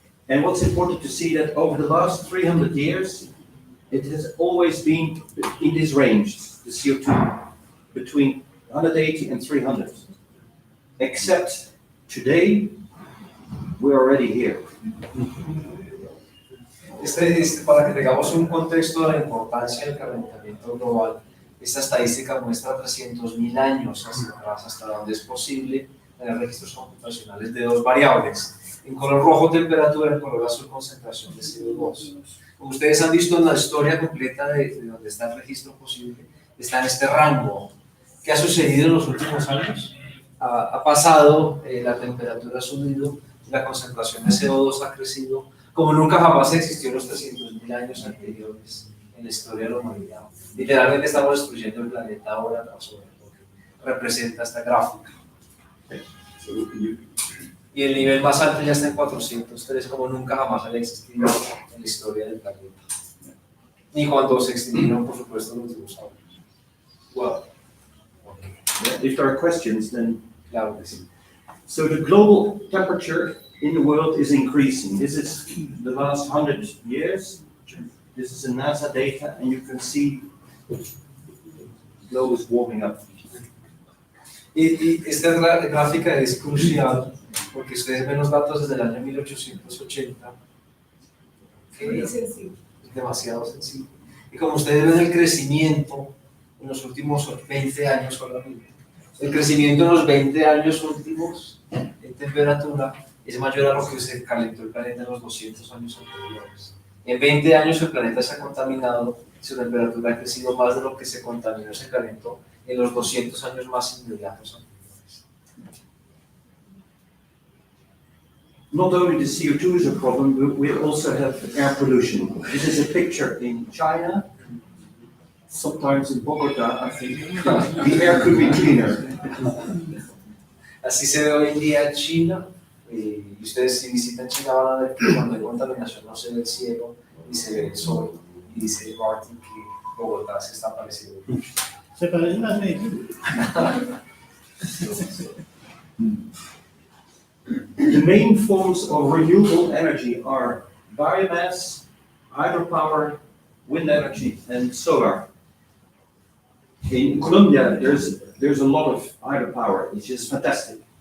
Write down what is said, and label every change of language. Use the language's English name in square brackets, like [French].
[English] And what's important to see that over the last 300 years, it has always been in this range, the CO2, between 180 and 300. Except today, we're already here. [Spanish] Para que tengamos un contexto de la importancia del calentamiento global, esta estadística muestra 300.000 años hacia atrás, hasta donde es posible tener registros computacionales de dos variables. En color rojo, temperatura; en color azul, concentración de CO2. Como ustedes han visto en la historia completa de donde está el registro posible, está en este rango. ¿Qué ha sucedido en los últimos años? Ha pasado, la temperatura ha subido, la concentración de CO2 ha crecido, como nunca jamás existió en los 300.000 años anteriores en la historia de la humanidad. Literalmente estamos destruyendo el planeta hora tras hora, lo que representa esta gráfica. Y el nivel más alto ya está en 403, como nunca jamás había existido en la historia del planeta. Ni cuando se extinguieron, por supuesto, los dinosaurios. [English] Well, if there are questions, then [Spanish] Claro que sí. [English] so the global temperature in the world is increasing. This is the last 100 years. This is a NASA data, and you can see the globe is warming up. [Spanish] Y esta gráfica es crucial porque ustedes ven los datos desde el año 1880, que es demasiado sencillo. Y como ustedes ven el crecimiento en los últimos 20 años solamente, el crecimiento en los 20 años últimos en temperatura es mayor a lo que se calentó el planeta en los 200 años anteriores. En 20 años el planeta se ha contaminado, su temperatura ha crecido más de lo que se contaminó, se calentó en los 200 años más inmediatos anteriores. [English] Not only the CO2 is a problem, but we also have air pollution. This is a picture in China, sometimes in Bogota, I think. The air could be cleaner. [Spanish] Así se ve hoy en día en China, y ustedes si visitan China van a ver que cuando hay contaminación no se ve el cielo, ni se ve el sol, y dice Martin que Bogotá se está pareciendo mucho. Se parece más a Medellín. [English] The main forms of renewable energy are biomass, hydropower, wind energy, and solar. In Colombia, there's a lot of hydropower, which is fantastic.